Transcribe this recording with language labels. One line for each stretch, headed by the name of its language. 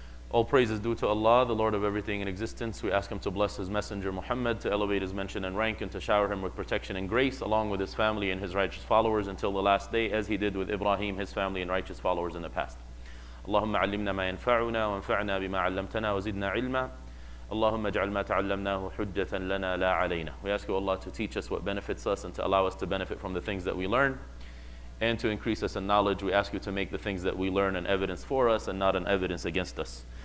English: All praise is due to Allah, the Lord of everything in existence. We ask Him to bless His Messenger Muhammad, to elevate his mention and rank, and to shower him with protection and grace, along with his family and his righteous followers until the last day, as He did with Ibrahim, his family and righteous followers in the past.
Arabic: اللهم علمنا ما ينفعنا وانفعنا بما علمتنا وزدنا علما اللهم اجعل ما تعلمناه حجة لنا لا علينا.
English: We ask you, Allah, to teach us what benefits us and to allow us to benefit from the things that we learn, and to increase us in knowledge. We ask you to make the things that we learn an evidence for us and not an evidence against us.